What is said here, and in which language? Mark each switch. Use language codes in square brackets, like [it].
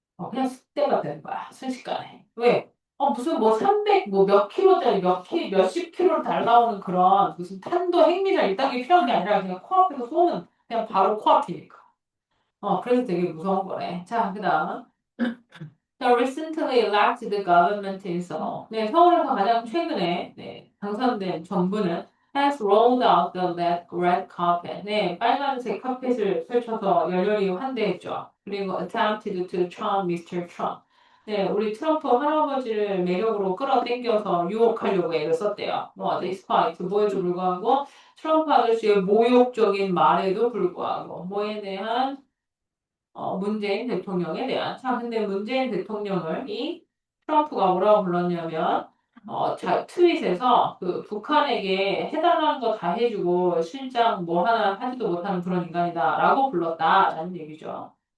[ko] 그냥 쑥대가 되는 거야. 순식간에. 왜? 무슨 뭐 300, 뭐 몇 킬로짜리 몇십 킬로를 달라오는 그런 무슨 탄도 핵미사일 이딴 게 필요한 게 아니라 그냥 코앞에서 쏘는 그냥 바로 코앞이니까. 그래서 되게 무서운 거래. 자, 그 다음. [en] The recently elected government in Seoul. [ko] 네, 서울에서 가장 최근에 당선된 정부는 [en] has rolled out the red carpet. [ko] 네, 빨간색 카펫을 펼쳐서 열렬히 환대했죠. [en] 그리고 attempted to charm Mr. Trump. [ko] 네, 우리 트럼프 할아버지를 매력으로 끌어당겨서 유혹하려고 애를 썼대요. despite 뭐에도 불구하고 트럼프 아저씨의 모욕적인 말에도 불구하고 뭐에 대한 문재인 대통령에 대한. 자, 근데 문재인 대통령을 이 트럼프가 뭐라고 불렀냐면, 트윗에서 그 북한에게 해달라는 거 다 해주고 실장 뭐 하나 하지도 못하는 그런 인간이다라고 불렀다라는 얘기죠.